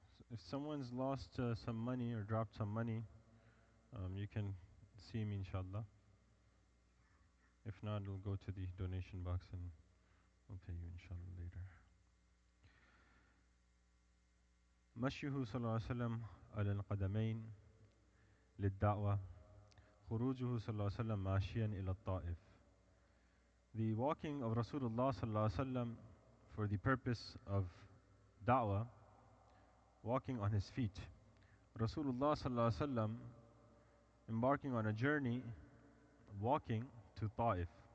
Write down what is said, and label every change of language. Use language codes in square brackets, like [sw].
[en] If someone's lost some money or dropped some money, you can see me inshallah. If not, we'll go to the donation box and we'll pay you inshallah later. [ar] مشيه صلى الله عليه وسلم على القدمين للدعوة خروجه صلى الله عليه وسلم ماشيا إلى الطائف. [en] The walking of Rasulullah [ar] صلى الله عليه وسلم [en] for the purpose of da'wah, walking on his feet. Rasulullah [ar] صلى الله عليه وسلم [en] embarking on a journey, walking to Ta'if.